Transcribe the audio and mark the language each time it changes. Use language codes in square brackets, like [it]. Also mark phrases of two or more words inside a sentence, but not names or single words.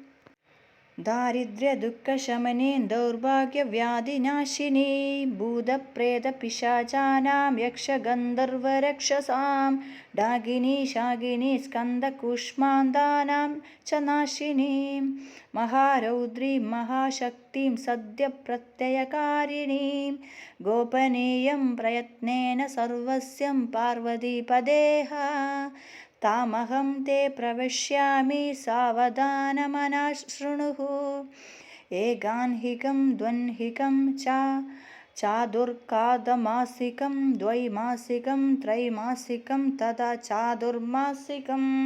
[sa] ദാരിദ്ര്യദുഃഖശമനീം ദൗർഭാഗ്യവ്യാധിനാശിനീം ഭൂതപ്രേതപിശാചാനാം യക്ഷഗന്ധർവരക്ഷസാം ഡാകിനീ ശാകിനീ സ്കന്ദകൂഷ്മാണ്ഡാനാം ച നാശിനീം മഹാരൗദ്രീം മഹാശക്തിം സദ്യപ്രത്യയകാരിണീം ഗോപനീയം പ്രയത്നേന സർവസ്യം പാർവതീപദേഹ तामहं ते प्रवक्ष्यामि सावधानमनः शृणुः। एगाह्निकं द्व्यह्निकं चादुर्कादमासिकं द्वैमासिकं त्रैमासिकं तथा चातुर्मासिकं